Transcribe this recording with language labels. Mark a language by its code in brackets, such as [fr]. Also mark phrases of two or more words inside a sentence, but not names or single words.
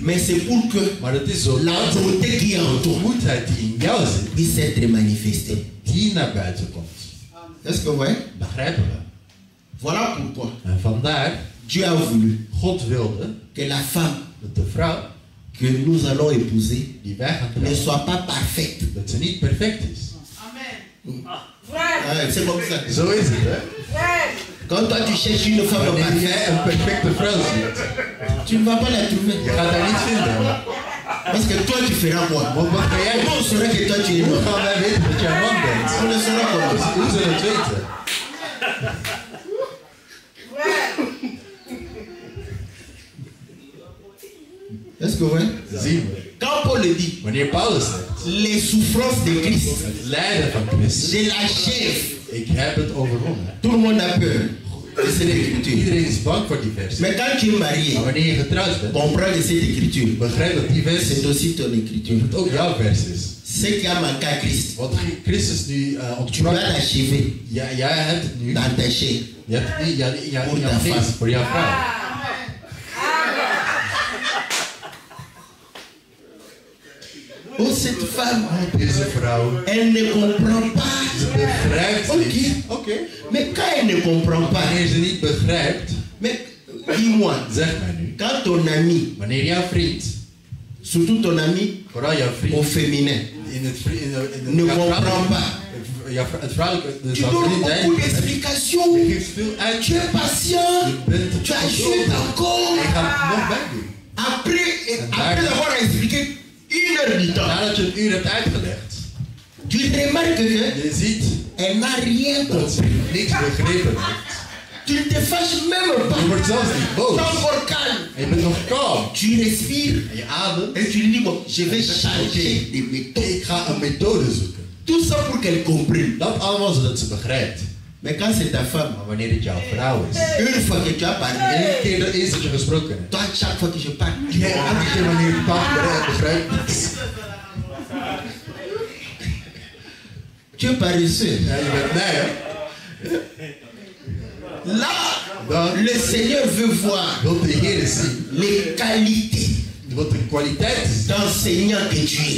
[fr] Mais c'est pour que [nl] Maar het is zo [fr] la [nl] dat [fr] bonté qui est en [nl] de [fr] toi [nl] goedheid die in jou zit, [fr] puisse être manifestée. [nl] die naar buiten komt. [fr] Est-ce que vous voyez? [nl] Begrijpen we? [fr] Voilà pourquoi [nl] En vandaar, [fr] Dieu a voulu [nl] God wilde [fr] que la femme [nl] dat de vrouw [fr] que nous allons épouser [nl] die wij gaan [fr] ne [nl] trouwen, [fr] soit pas parfaite. [nl] dat ze niet perfect is. [fr] Ah, c'est comme ça. [nl] Zo is het, hè? [fr] Quand toi tu cherches une femme [nl] Wanneer [fr] parfaite, [nl] jij een perfecte vrouw ziet, [fr] tu ne vas pas la trouver. [nl] je gaat haar niet vinden. [fr] Parce que toi tu feras quoi? [nl] Want wat ga jij [fr] Comment on saura que toi tu es [nl] Hoe [fr] mort? [nl] gaan wij weten dat jij een man bent? [fr] On le saura comment? [nl] Hoe zullen we het weten? [fr] Est-ce que vous voyez? [nl] Zien we. [fr] Quand Paul le dit, [nl] Wanneer Paulus zegt, [fr] les souffrances de Christ, [nl] het lijden van Christus, [fr] je l'achève. [nl] ik heb het overwonnen. [fr] Tout le monde a peur de cette écriture. [nl] Iedereen is bang voor die vers. [fr] Mais quand tu es marié, [nl] Maar wanneer je getrouwd bent, [fr] comprends que cette écriture, [nl] begrijp dat die vers [fr] c'est aussi ton écriture. [nl] het ook jouw vers is. [fr] Ce qui a manqué à Christ, [nl] Want Christus nu [fr] tu vas [nl] ontsprak. [fr] l'achever [nl] Jij hebt het nu. [fr] dans ta chair. [nl] Je hebt het niet Voor in jouw de geest, vrouw. voor jouw vrouw. [fr] Oh, cette femme, [nl] Deze vrouw, [fr] elle ne comprend pas. [nl] ze begrijpt [fr] Ok. [nl] niet. Oké. [fr] Mais quand elle ne comprend pas, [nl] Wanneer ze niet begrijpt, [fr] mais dis-moi, [nl] zeg mij nu. [fr] quand ton ami [nl] Wanneer jouw vriend [fr] Surtout ton ami [nl] Vooral jouw vriend. [fr] au féminin. Ne comprend pas. [nl] Het vrouwelijke, de [fr] Tu donnes [nl] vriendin, [fr] beaucoup d'explications. [nl] je geeft veel uit. [fr] Tu es patient. [nl] Je bent [fr] Tu ajoutes encore. [nl] Je gaat het nog bij doen. [fr] Après avoir expliqué 1 heure du temps, [nl] Nadat je een uur hebt uitgelegd, [fr] tu remarques que [nl] je ziet [fr] elle n'a rien [nl] dat ze [fr] compris. [nl] niks begrepen heeft. [fr] Tu ne te fâches même [nl] Je [fr] pas. [nl] wordt zelfs niet [fr] Tu [nl] boos. [fr] es encore calme. [nl] En je bent nog kalm. [fr] Tu respires [nl] En je ademt. [fr] et tu lui dis, bon, je vais changer de méthode. [nl] Ik ga een methode zoeken. [fr] Tout ça pour qu'elle comprenne. [nl] Dat allemaal zodat ze begrijpt. [fr] Mais quand c'est ta femme, [nl] Maar wanneer het jouw vrouw is. [fr] une fois que tu as parlé, [nl] Eén keer dat is dat je gesproken hebt. [fr] toi, chaque fois que je parle, tu [nl] Jij elke keer wanneer je praat begrijpt niks. [fr] tu es paresseux. [nl] Ja, je bent nee, hè? [fr] Là, le Seigneur veut voir [nl] Wilt de Heer zien. [fr] les qualités [nl] Wat de kwaliteit is [fr] d'enseignant que tu es.